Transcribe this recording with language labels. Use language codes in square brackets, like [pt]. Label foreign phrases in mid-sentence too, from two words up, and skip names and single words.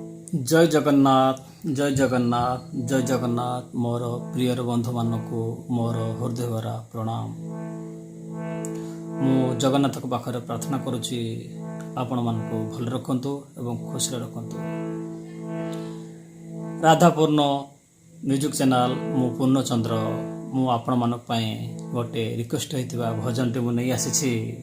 [or] ଜୟ ଜଗନ୍ନାଥ ଜୟ ଜଗନ୍ନାଥ ଜୟ ଜଗନ୍ନାଥ ମୋର ପ୍ରିୟ ବନ୍ଧୁ ମାନଙ୍କୁ ମୋର ହୃଦୟ ଭରା ପ୍ରଣାମ। ମୁଁ ଜଗନ୍ନାଥ ପାଖରେ ପ୍ରାର୍ଥନା କରୁଛି ଆପଣ ମାନଙ୍କୁ ଭଲ ରଖନ୍ତୁ ଏବଂ ଖୁସି ରଖନ୍ତୁ। ରାଧାପୂର୍ଣ୍ଣ ମ୍ୟୁଜିକ ଚ୍ୟାନେଲ ମୁଁ ପୂର୍ଣ୍ଣଚନ୍ଦ୍ର ମୁଁ ଆପଣ ମାନଙ୍କ ପାଇଁ ଗୋଟେ ରିକ୍ୱେଷ୍ଟ ହୋଇଥିବା ଭଜନ ଟେ ମୁଁ ନେଇ ଆସିଛି।